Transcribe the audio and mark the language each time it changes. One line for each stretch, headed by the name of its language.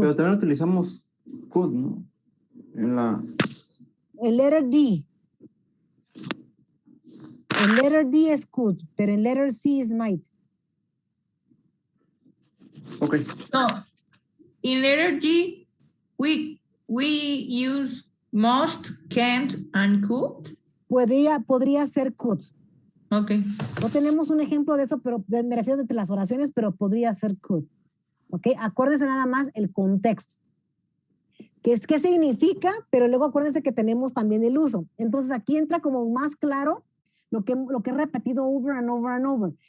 Spanish: Pero también utilizamos could, ¿no? El letter D. El letter D es could, pero el letter C es might. Okay.
English: No, in letter G, we use must, can't, and could.
Spanish: Podría ser could. Okay. No tenemos un ejemplo de eso, pero me refiero entre las oraciones, pero podría ser could. Ok, acuérdense nada más el contexto. ¿Qué significa? Pero luego acuérdense que tenemos también el uso. Entonces aquí entra como más claro lo que he repetido
English: over and over and over.